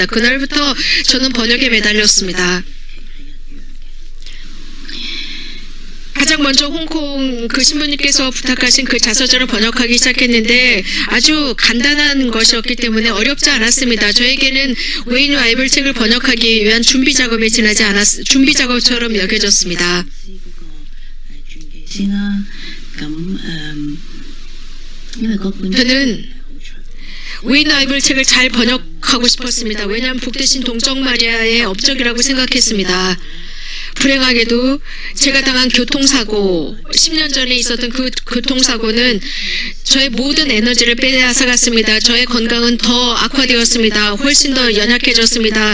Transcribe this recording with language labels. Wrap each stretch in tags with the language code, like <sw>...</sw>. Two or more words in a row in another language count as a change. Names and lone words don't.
<ko>그날부터 저는 번역에 매달렸습니다. 가장 먼저 홍콩 그 신부님께서 부탁하신 그 자서전을 번역하기 시작했는데 아주 간단한 것이었기 때문에 어렵지 않았습니다. 저에게는 웨인 와이블 책을 번역하기 위한 준비 작업에 지나지 준비 작업처럼 여겨졌습니다.</ko> <yue>傳記先啦。咁因為嗰本</yue> <ko>저는</ko> <yue>好長。</yue> <ko>웨인 와이블 책을 잘 번역하고 싶었습니다. 왜냐하면 복되신 동정 마리아의 업적이라고 생각했습니다. 불행하게도 제가 당한 교통사고, 10년 전에 있었던 그 교통사고는 저의 모든 에너지를 빼앗아갔습니다. 저의 건강은 더 악화되었습니다. 훨씬 더 연약해졌습니다.</ko>